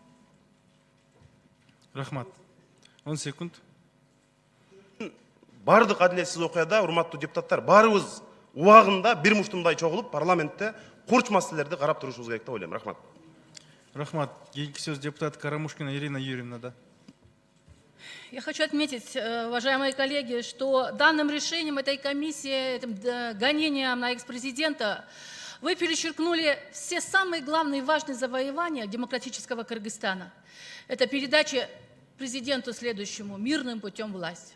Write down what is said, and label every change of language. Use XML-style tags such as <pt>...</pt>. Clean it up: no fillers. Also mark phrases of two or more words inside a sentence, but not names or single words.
<ky>Рахмат. 10 секунд. Бардык адилетсиз окуяда, урматтуу депутаттар, баарыбыз убагында бир муштумдай чогулуп, парламентте курч маселелерди карап турушубуз керек деп ойлойм. Рахмат. Рахмат. Кийинки сөз депутат Карамушкина Ирина Юрьевна, да.</ky> <ru>Я хочу отметить, уважаемые коллеги, что данным решением этой комиссии, этим гонением на экс-президента, вы перечеркнули все самые главные и важные завоевания демократического Кыргызстана. Это передача президенту следующему мирным путем власти.</ru>